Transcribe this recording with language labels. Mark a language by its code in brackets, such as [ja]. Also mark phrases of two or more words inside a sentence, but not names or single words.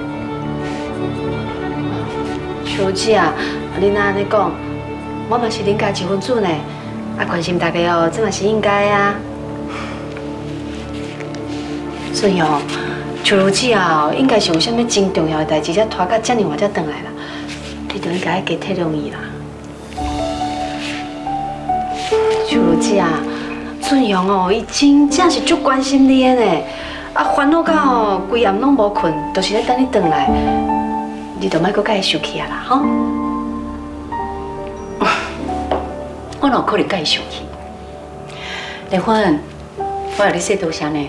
[nan] 秋如姐啊，恁若安尼讲，我嘛是恁家一份子呢，关心大家哦，这嘛是应该啊。顺荣，秋如姐啊，应该是有啥物真重要的代志才拖到遮尔晚才回来啦，你就应该加体谅伊啦。秋如姐啊，俊荣哦，伊真正是足关心你的呢。啊，烦恼到哦，规夜拢无困，都是咧等你回来。你就莫搁甲伊生气啊啦，吼！我哪有可能甲伊生气？丽芬，我来你说多谢呢。